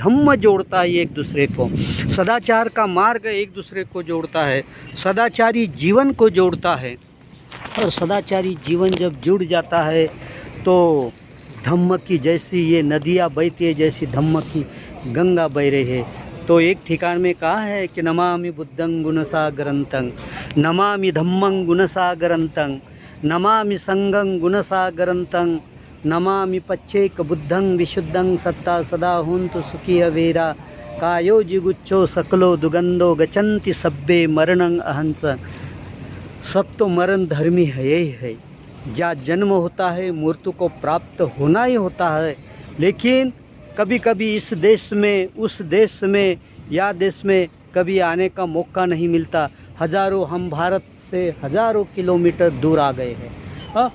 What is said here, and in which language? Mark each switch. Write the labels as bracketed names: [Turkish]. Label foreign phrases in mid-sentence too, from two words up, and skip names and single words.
[Hindi] धम्म जोड़ता है एक दूसरे को, सदाचार का मार्ग एक दूसरे को जोड़ता है, सदाचारी जीवन को जोड़ता है। और सदाचारी जीवन जब जुड़ जाता है तो धम्म की जैसी ये नदियाँ बहती है, जैसी धम्म की गंगा बह रही है। तो एक ठिकान में कहा है कि [Pali] नमामि बुद्धं गुणसागरंतं, नमामि धम्मं गुणसागरंतं, नमामि संगं गुणसागरंतं, नमामि पच्चेक बुद्धं विशुद्धं सत्ता सदा होन्तु सुखी अवेरा, कायो जिगुच्चो सकलो दुगंधो गचन्ति सब्बे मरणं अहंस। [Hindi] सब तो मरण धर्मी है, यही है। जहाँ जन्म होता है मृत्यु को प्राप्त होना ही होता है। लेकिन कभी कभी इस देश में, उस देश में या देश में कभी आने का मौका नहीं मिलता। हजारों, हम भारत से हजारों किलोमीटर दूर आ गए हैं।